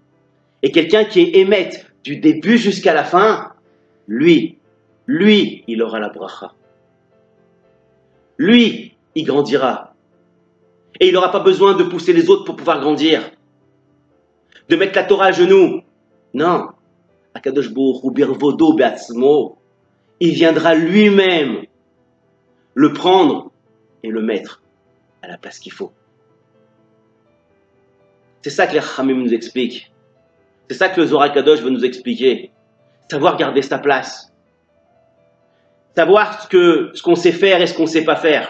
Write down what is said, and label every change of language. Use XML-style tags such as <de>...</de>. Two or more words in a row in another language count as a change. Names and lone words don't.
<fr>Et quelqu'un qui est émet du début jusqu'à la fin, lui, il aura la Bracha. Lui, il grandira. Et il n'aura pas besoin de pousser les autres pour pouvoir grandir. De mettre la Torah à genoux. Non.</fr> <he>הקדוש ברוך הוא בכבודו ובעצמו.</he> <fr>Il viendra lui-même le prendre et le mettre à la place qu'il faut. C'est ça que les Chachamim nous expliquent. C'est ça que le Zohar Kadosh veut nous expliquer. Savoir garder sa place. Savoir ce qu'on sait faire et ce qu'on ne sait pas faire.</fr>